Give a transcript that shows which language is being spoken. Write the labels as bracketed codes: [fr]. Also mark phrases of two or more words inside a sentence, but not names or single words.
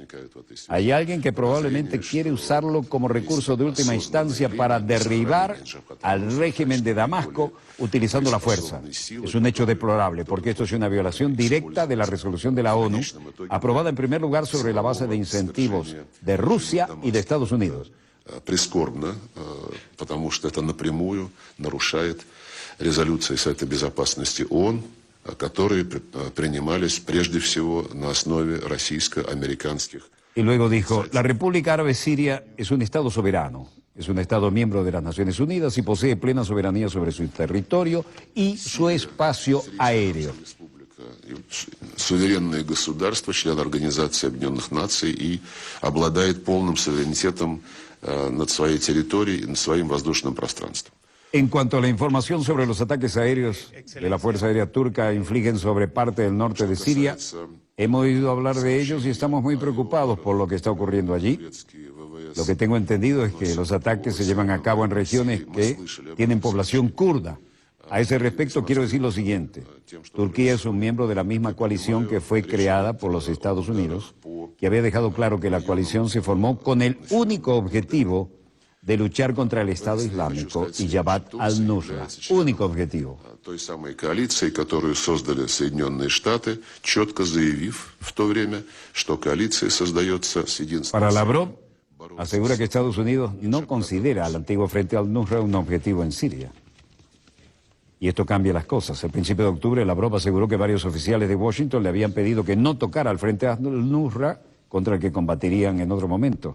[es] Hay alguien que probablemente quiere usarlo como recurso de última instancia para derribar al régimen de Damasco utilizando la fuerza. Es un hecho deplorable porque esto es una violación directa de la resolución de la ONU, aprobada en primer lugar sobre la base de incentivos de Rusia y de Estados Unidos. [ru] Прискорбно, потому что это напрямую нарушает резолюции Совета Безопасности ООН, которые принимались прежде всего на основе российско-американских. [es] Y luego dijo: la República Árabe Siria es un Estado soberano, es un Estado miembro de las Naciones Unidas y posee plena soberanía sobre su territorio y su espacio aéreo. [ru] Суверенное государство, член Организации Объединенных Наций и обладает полным суверенитетом над своей территорией и над своим воздушным пространством. [es] En cuanto a la información sobre los ataques aéreos de la Fuerza Aérea Turca infligen sobre parte del norte de Siria, hemos oído hablar de ellos y estamos muy preocupados por lo que está ocurriendo allí. Lo que tengo entendido es que los ataques se llevan a cabo en regiones que tienen población kurda A ese respecto quiero decir lo siguiente. Turquía es un miembro de la misma coalición que fue creada por los Estados Unidos, que había dejado claro que la coalición se formó con el único objetivo de luchar contra el Estado Islámico y Jabhat al-Nusra. Único objetivo. [ru] Той самой коалиции, которую создали Соединенные Штаты, четко заявив в то время, что коалиция создается с единственной [es] Para [ru] целью. [es] Lavrov, asegura que Estados Unidos no considera al antiguo Frente al-Nusra un objetivo en Siria. Y esto cambia las cosas. El principio de octubre, Lavrov aseguró que varios oficiales de Washington le habían pedido que no tocara al Frente al-Nusra, contra el que combatirían en otro momento.